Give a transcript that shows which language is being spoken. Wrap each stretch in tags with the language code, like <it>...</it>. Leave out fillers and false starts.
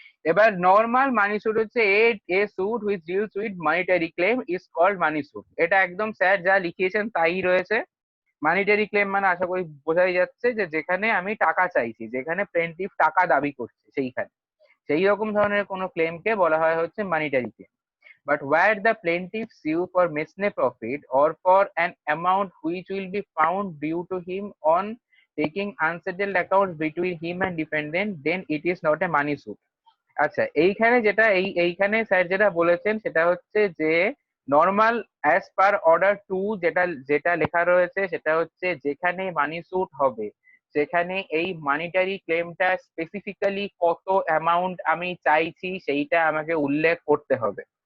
<en>এবার normal money suit হচ্ছে a suit which deals with monetary claim is called money suit.</en> <bn>এটা একদম স্যার যা লিখিয়েছেন তাই রয়েছে। মানিটারি ক্লেম মানে আশা করি বোঝাই যাচ্ছে যে যেখানে আমি টাকা চাইছি, যেখানে প্লেন্টিফ টাকা দাবি করছে, সেইখানে সেই রকম ধরনের কোনো ক্লেমকে বলা হয় হচ্ছে monetary claim.</bn> <en>But where the plaintiff sue for mesne profit or for an amount which will be found due to him on taking unsettled accounts between him and defendant, then it is not a money suit.</en> <bn>আচ্ছা, এইখানে যেটা এইখানে sir যেটা বলেছেন সেটা হচ্ছে যে normal as per order 2 যেটা যেটা লেখা রয়েছে সেটা হচ্ছে যেখানে মানি স্যুট হবে সেখানে এই মানিটারি ক্লেমটা স্পেসিফিক্যালি কত অ্যামাউন্ট আমি চাইছি সেইটা আমাকে উল্লেখ করতে হবে।</bn>